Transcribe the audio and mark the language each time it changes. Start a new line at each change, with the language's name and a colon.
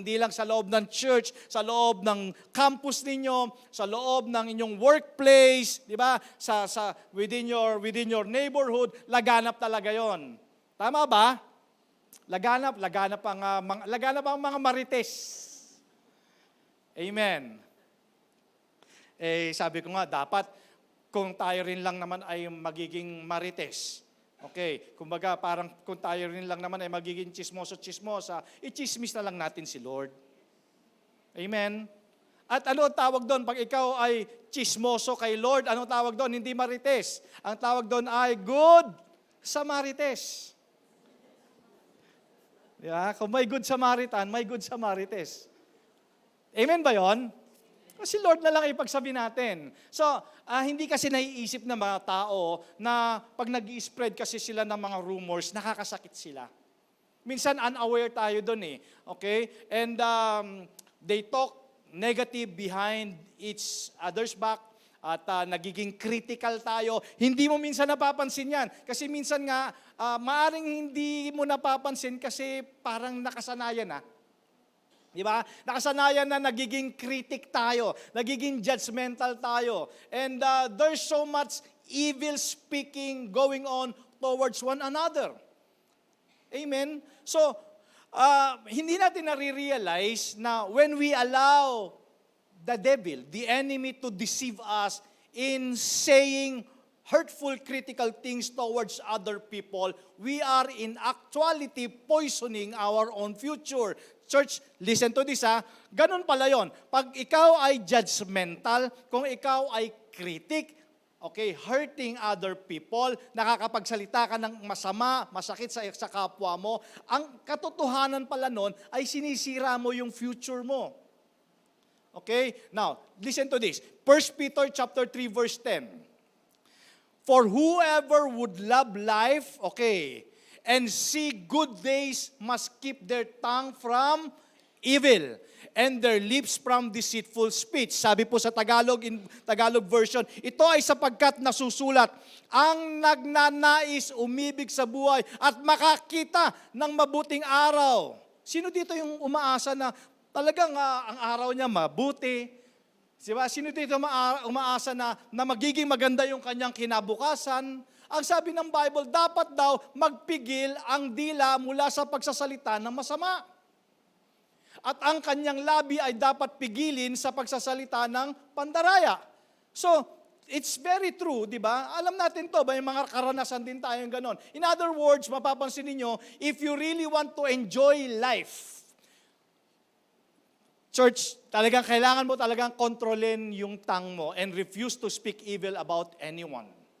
Filipino: Hindi lang sa loob ng church, sa loob ng campus ninyo, sa loob ng inyong workplace, di ba?
English: Within your neighborhood,
Filipino: laganap talaga yon. Tama ba? Laganap ang mga marites. Amen. Sabi ko nga, dapat kung tayo rin lang naman ay magiging marites. Okay, kumbaga parang kung tayo rin lang naman ay magiging chismosa, i-chismis na lang natin si Lord. Amen? At ano ang tawag doon? Pag ikaw ay chismoso kay Lord, ano tawag doon? Hindi marites. Ang tawag doon ay good Samarites. Yeah, kung may good Samaritan, may good Samarites. Amen ba yon? Kasi Lord na lang ipagsabi natin. So, hindi kasi naiisip ng mga tao na pag nag-i-spread kasi sila ng mga rumors, nakakasakit sila. Minsan unaware tayo doon eh. Okay?
English: And they talk negative behind each other's back
Filipino: at nagiging critical tayo. Hindi mo minsan napapansin yan. Kasi minsan nga, maaring hindi mo napapansin kasi parang nakasanayan na. Di ba? Nakasanayan na nagiging critic tayo, nagiging judgmental tayo.
English: And there's so much evil speaking going on towards one another. Amen?
Filipino: So, hindi natin nare-realize na
English: when we allow the devil, the enemy, to deceive us in saying hurtful, critical things towards other people, we are in actuality poisoning our own future. Church, listen to this ha.
Filipino: Ganun pala yon. Pag ikaw ay judgmental, kung ikaw ay critic, okay,
English: hurting other people,
Filipino: nakakapagsalita ka ng masama, masakit sa kapwa mo, ang katotohanan pala nun ay sinisira mo yung future mo.
English: Okay? Now, listen to this. 1 Peter chapter 3 verse 10. For whoever would love life, okay, and see good days must keep their tongue from evil and their lips from deceitful speech.
Filipino: Sabi po sa Tagalog,
English: in Tagalog version,
Filipino: ito ay sapagkat nasusulat, ang nagnanais umibig sa buhay at makakita ng mabuting araw. Sino dito yung umaasa na talagang ang araw niya mabuti? Diba? Sino dito umaasa na magiging maganda yung kanyang kinabukasan? Ang sabi ng Bible, dapat daw magpigil ang dila mula sa pagsasalita ng masama. At ang kanyang labi ay dapat pigilin sa pagsasalita ng pandaraya.
English: So, it's very true,
Filipino: di ba? Alam natin to, may mga karanasan din tayong ganon.
English: In other words,
Filipino: mapapansin ninyo,
English: if you really want to enjoy life, church,
Filipino: talagang kailangan mo talagang kontrolin yung
English: tongue mo and refuse to speak evil about anyone.